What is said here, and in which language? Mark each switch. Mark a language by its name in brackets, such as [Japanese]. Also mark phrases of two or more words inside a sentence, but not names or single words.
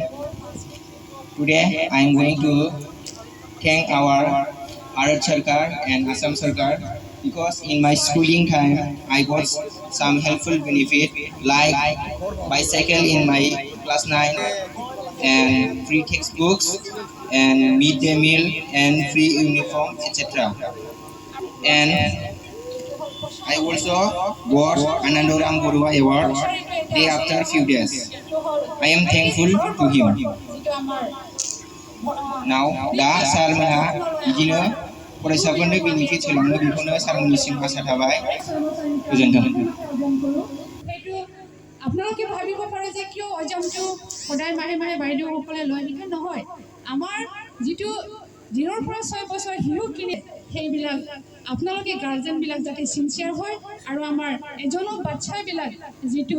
[English] Today, I am going to thank our Bharat Sarkar and Assam Sarkar because in my schooling time, I got some helpful benefit like bicycle in my class 9 and free textbooks and midday meal and free uniform, etc. And I also got Anandoram Borua Award day after few days. I am thankful to him. [Bodo] Now, da sar moनहा बिदिनो फरायसाफोरनो बेनिफिट होलाङो बेखौनो सारमोननिसिम आसा थाबाय गोजोन्थों [Assamese] আপোনালোকে ভাবিব পাৰে যে কিয় অজামটো সদায় মাহে মাহে বাইদেউসকলে লয় নেকি নহয় আমাৰ যিটো 0 পৰা 6 বছৰ শিশুখিনি সেইবিলাক আপোনালোকে গাৰ্জেনবিলাক যাতে সিনচিয়াৰ হয় আৰু আমাৰ এজনো বাচ্চাবিলাক যিটো